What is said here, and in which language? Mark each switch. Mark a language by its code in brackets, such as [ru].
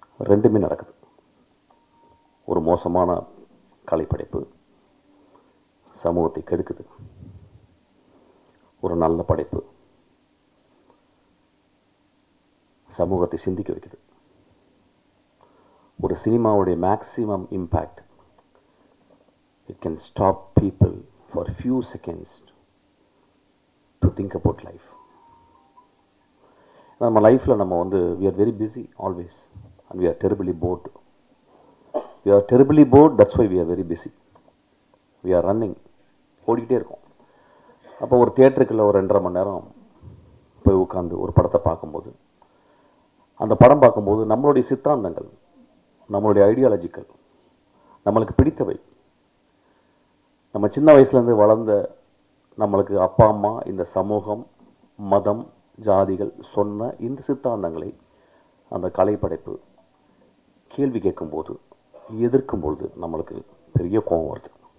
[ta] ரெண்டுமே நடக்குது. ஒரு மோசமான கலைப்படைப்பு சமூகத்தை கெடுக்குது, ஒரு நல்ல படைப்பு சமூகத்தை சிந்திக்க வைக்குது. ஒரு சினிமாவுடைய maximum impact, [en] it can stop people for few seconds to think about life. [ta] நம்ம லைஃப்பில் நம்ம வந்து [en] we are very busy always and we are terribly bored. We are terribly bored, that's why we are very busy. We are running, [ta] ஓடிக்கிட்டே இருக்கோம். அப்போ ஒரு தியேட்டருக்குள்ள ஒரு 2.5 மணி நேரம் போய் உட்காந்து ஒரு படத்தை பார்க்கும்போது, அந்த படம் பார்க்கும்போது நம்மளுடைய சித்தாந்தங்கள், நம்மளுடைய ஐடியாலஜிக்கல், நம்மளுக்கு பிடித்தவை, நம்ம சின்ன வயசுலேருந்து வளர்ந்த நம்மளுக்கு அப்பா அம்மா, இந்த சமூகம், மதம், ஜாதிகள் சொன்ன இந்த சித்தாந்தங்களை அந்த கலைப்படைப்பு கேள்வி கேட்கும்போது, எதிர்க்கும்பொழுது நம்மளுக்கு பெரிய கோபம் வருது.